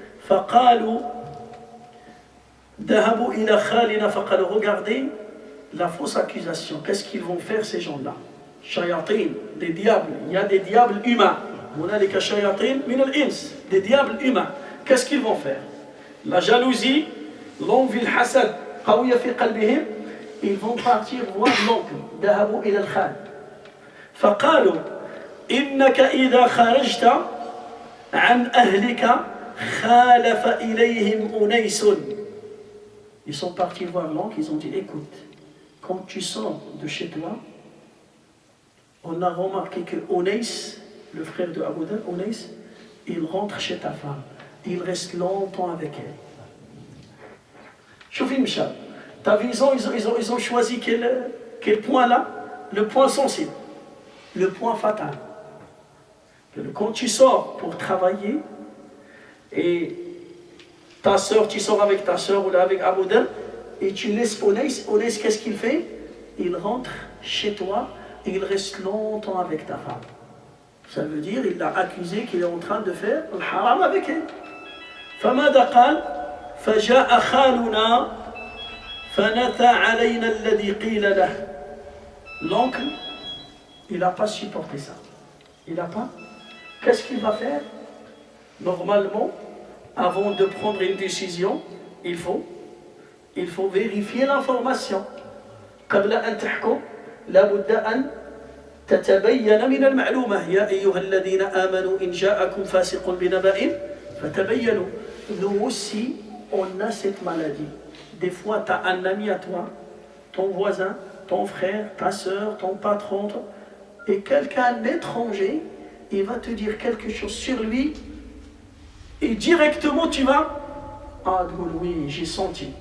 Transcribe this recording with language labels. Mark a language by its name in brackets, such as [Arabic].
[Arabic] فقالوا ذهبوا إلى خالنا فقالوا [French] regardez la fausse accusation. Qu'est-ce qu'ils vont faire ces gens-là? Shayatin, des diables. Il y a des diables humains. [Arabic] هنالك شياطين من الإنس, [French] des diables humains. Qu'est-ce qu'ils vont faire? La jalousie, l'envie, le hasad, [Arabic] قوية في قلبهم. [French] Ils vont partir voir l'oncle. [Arabic] ذهبوا إلى الخال. فقالوا إنك إذا خرجت عن أهلك خالف إليهم أنيس. [French] Ils sont partis voir l'oncle, ils ont dit écoute, quand tu sors de chez toi, on a remarqué que Unais, le frère de Abu Dharr, Unais, il rentre chez ta femme, il reste longtemps avec elle. Choufim Michel, t'as vu, ils ont choisi quel point là? Le point sensible, le point fatal. Quand tu sors pour travailler et ta soeur, tu sors avec ta soeur ou là avec Abu Dharr et tu laisses Unais, qu'est-ce qu'il fait? Il rentre chez toi et il reste longtemps avec ta femme. Ça veut dire il l'a accusé qu'il est en train de faire le haram avec elle. [Arabic] فماذا قال؟ فجاء خالنا فنثى علينا الذي قيل له. [French] L'oncle, il n'a pas supporté ça. Il n'a pas. Qu'est-ce qu'il va faire? Normalement, avant de prendre une décision, il faut vérifier l'information. [Arabic] قبل أن تحكم لابد أن تتبين من المعلومة. يا أيها الذين آمنوا إن جاءكم فاسق بنبأ فتبينوا. [French] Nous aussi, on a cette maladie. Des fois, tu as un ami à toi, ton voisin, ton frère, ta soeur, ton patron, et quelqu'un d'étranger, il va te dire quelque chose sur lui, et directement tu vas, oui, j'ai senti.